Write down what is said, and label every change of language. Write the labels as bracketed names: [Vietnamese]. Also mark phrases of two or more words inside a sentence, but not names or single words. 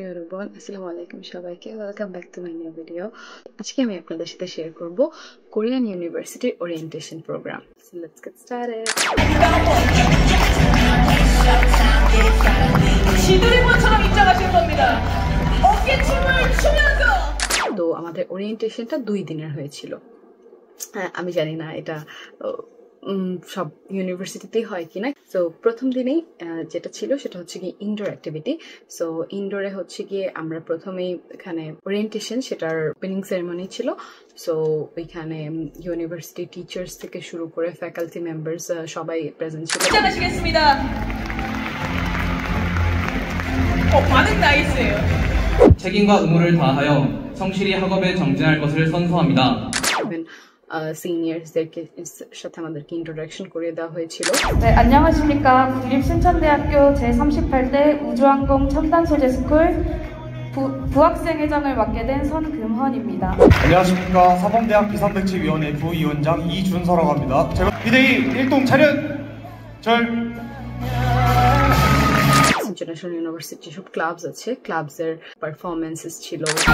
[English] everyone, [Bangla] আসসালামু আলাইকুম সবাইকে। [English] welcome back to my new video. [Bangla] আজকে আমি আপনাদের সাথে শেয়ার করব [English] Korean university orientation program. So let's get started. [Korean] 시드리본처럼 입장하실 겁니다. 어깨춤을 추면서. [Bangla] তো আমাদের ওরিয়েন্টেশনটা 2 দিনের হয়েছিল। আমি জানি না এটা সব ইউনিভার্সিটিতেই হয় কিনা। সো প্রথম দিনেই যেটা ছিল সেটা হচ্ছে কি [English] indoor activity. [Bangla] সো ইনডোরে হচ্ছে গিয়ে আমরা প্রথমেই এখানে ওরিয়েন্টেশন সেটার [English] opening ceremony [Bangla] ছিল। সো ওইখানে [English] university teachers [Bangla] থেকে শুরু করে [English] faculty members [Bangla] সবাই প্রেজেন্ট ছিল। [Korean] 시작하시겠습니다. 반응 나이스예요. 책임과 의무를 다하여 성실히 학업에 정진할 것을 선서합니다. [Bangla] সিনিয়রসদেরকে সাথে আমাদেরকে ইন্ট্রোডাকশন করে দেওয়া হয়েছিল। [Korean] 네, 안녕하십니까. 국립순천대학교 제38대 우주항공 첨단 소재 스쿨 부학생 회장을 맡게 된 선금헌입니다. 안녕하십니까. 사범대학 비상대책위원회 부위원장 이준서라고 합니다. 제가 비대위 1동 차렷 절. [English] international university [Bangla] সব ক্লাবস আছে, [English] clubs' performances [Bangla] ছিল।